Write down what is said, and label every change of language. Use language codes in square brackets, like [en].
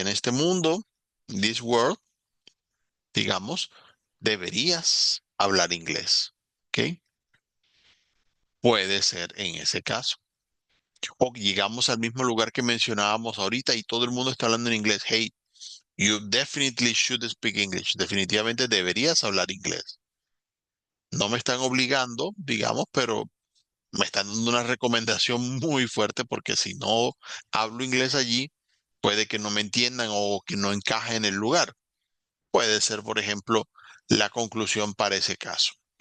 [es] En este mundo, [en] in this world, [es] digamos, deberías hablar inglés. ¿Ok? Puede ser en ese caso. O llegamos al mismo lugar que mencionábamos ahorita y todo el mundo está hablando en inglés. [en] Hey, you definitely should speak English. [es] Definitivamente deberías hablar inglés. No me están obligando, digamos, pero me están dando una recomendación muy fuerte porque si no hablo inglés allí, puede que no me entiendan o que no encaje en el lugar. Puede ser, por ejemplo, la conclusión para ese caso.